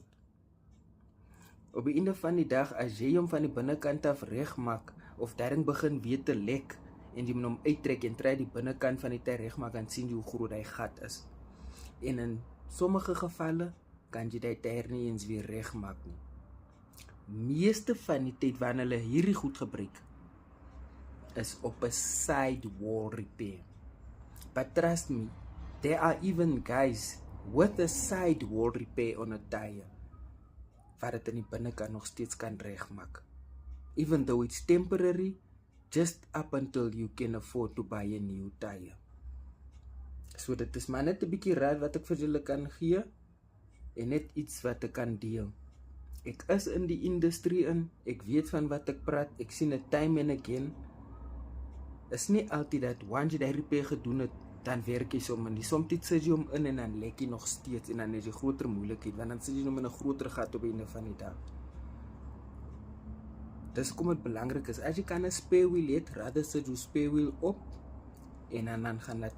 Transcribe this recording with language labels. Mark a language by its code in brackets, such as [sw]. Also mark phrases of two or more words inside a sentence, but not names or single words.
[af] Op die einde van die dag, as jy hom van die binnekant af reg maak, of daarin begin weer te lek, en jy moet hom uittrek en try die binnekant van die tyre reg maak, dan sien jy hoe groot hy gat is. En in sommige gevalle, kan jy die tyre nie eens weer reg maak nie. Meeste van die tyd wanneer hulle hierdie goed gebruik, is op 'n [en] sidewall repair. But trust me, there are even guys with a sidewall repair on a tire, [af] wat dit in die binnekant nog steeds kan regmaak. [en] Even though it's temporary, just up until you can afford to buy a new tire. [af] So dit is maar net 'n bietjie raad wat ek vir julle kan gee, en net iets wat ek kan deel. Ek is in die industrie in, ek weet van wat ek praat, ek sien dit [en] time and again. [af] Is nie altyd dat once jy die repair gedoen het, dan werk jy sommer nie. Soms sit jy hom in en dan lek jy nog steeds en dan is jy groter moeilikheid, want dan sit jy hom in 'n groter gat op die einde van die dag. Dis hoekom dit belangrik is, as jy kan 'n [en] spare wheel [af] het, rather sit jou [en] spare wheel [af] op en dan gaan laat